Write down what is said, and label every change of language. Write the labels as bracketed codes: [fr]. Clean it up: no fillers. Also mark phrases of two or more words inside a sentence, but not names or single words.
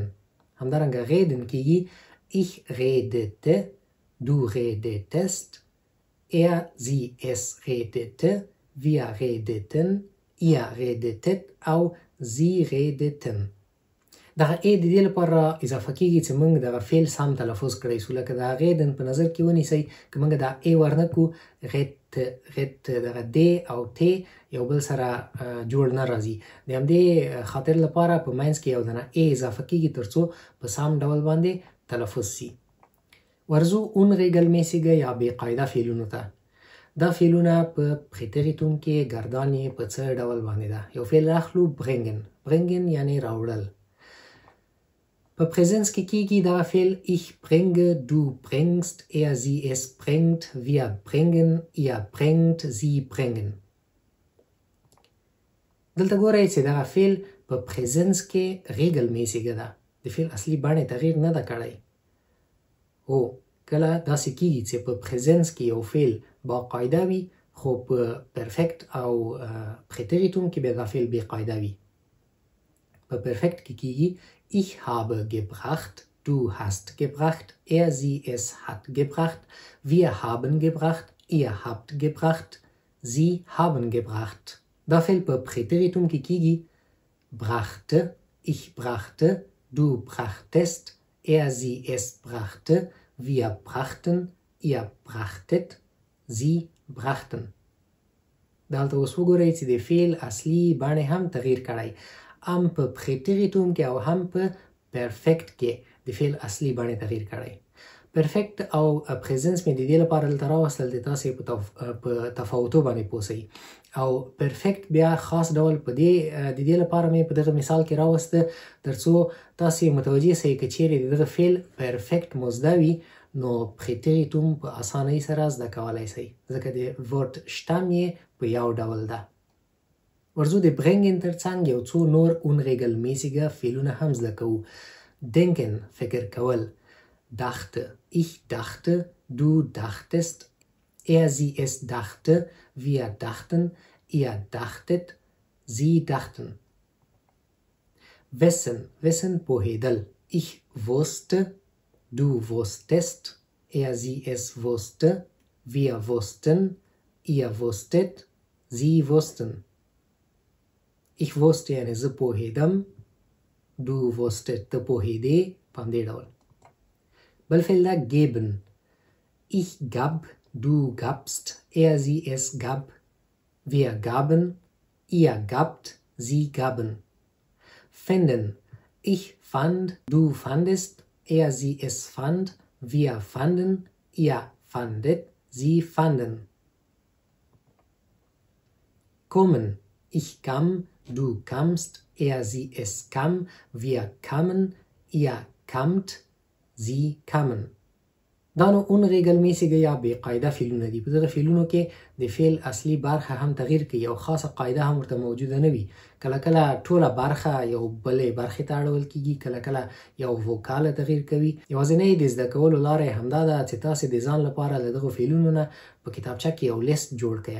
[de] همدارنګه reden کېږي ich redete، du redetest، sie es redete، wir redeten، ihr redetet او sie redeten. [ps] دغه ای د دې لپاره اضافه کېږي چې موږ دغه فعل سم تلفظ کړی شو، لکه دا reden په نظر کې ونیسئ که موږ دا ای ورنکو ret دغه د او ت یو بل سره جوړ نه راځي. د همدې خاطر لپاره په منځ کې یو دنه ای اضافه کېږي ترڅو په سم ډول باندې تلفظ سي. ورځو unregelmäßige یا بې قاعده فعلونو ته. دا فعلونه په پریتریتوم کې ګردان یې په څه ډول باندې ده. یو فعل اخلو [de] bringen. bringen [ps] یعنی راوړل. په پریزنس کې کېږي دا فعل [de] ich bringe، du bringst، sie es bringt، wir bringen، ihr bringt، sie bringen. [ps] دلته ګورئ چې دغه فعل په پریزنس کې regelmäßige ده. د فعل اصلي بڼې تغییر نه ده کړی. او کله داسې کېږي چې په پریزنس کې یو فعل باقاعده وي، خو په پرفیکټ او پریتریتوم کې بیا دا فعل بې قاعده وي. په پرفیکټ کې کېږي [de] ich habe gebracht، du hast gebracht، sie es hat gebracht، wir haben gebracht، ihr habt gebracht، sie haben gebracht. [ps] دا فعل په پریتریتوم کې کېږي [de] brachte، ich brachte، du brachtest، sie es brachte، wir brachten، ihr brachtet، sie brachten. [ps] دلته اوس وګورئ چې د فعل اصلي بڼې هم تغییر کړی، هم په پریتریتوم کې او هم په پرفیکټ کې د فعل اصلي بڼې تغییر کړی. پرفیکټ او پریزنس مې د دې لپاره دلته راوستل د تاسې په تفاوتو باندې پوسئ، او پرفیکټ بیا خاص ډول په د دې لپاره مې په دغه مثال کې راوسته ترڅو تاسې متوجه سئ که چیرې د دغه فعل پرفیکټ مزده وي نو پریتریتوم په اسانۍ سره زده کولی سئ، ځکه د ورډ شتم یې په یو ډول ده. ورځو د برنګن ترڅنګ یو څو نور unregelmäßige فعلونه هم زده کوو. denken فکر کول. [de] dachte، ich dachte، du dachtest، sie es dachte، wir dachten، ihr dachtet، sie dachten. wissen، wissen پوهیدل. ich wusste، du wusstest، sie es wusste، wir wussten، ihr wusstet، sie wussten. ich wusste [ps] یعنی زه پوهیدم، [de] du wusstest [ps] ته پوهیدې، په همدې ډول. بل فعل ده geben. [de] ich gab، du gabst، sie es gab، wir gaben، ihr gabt، sie gaben. finden. ich fand، du fandest، sie es fand، wir fanden، ihr fandet، sie fanden. kommen. ich kam، du kamst، sie es kam، wir kamen، ihr kamt، sie kamen. [ps] دا نو unregelmäßige یا بې قاعده فعلونه دي. په دغه فعلونو کې د فعل اصلي برخه هم تغییر کوي، یو خاصه قاعده هم ورته موجوده نه وي. کله کله ټوله برخه یو بلې برخې ته اړول کېږي، کله کله یو وکاله تغییر کوي. یوازینۍ د زده کولو لاره یې همدا ده چې تاسې د ځان لپاره له دغو فعلونو نه په کتابچه کې یو لیست جوړ کړئ.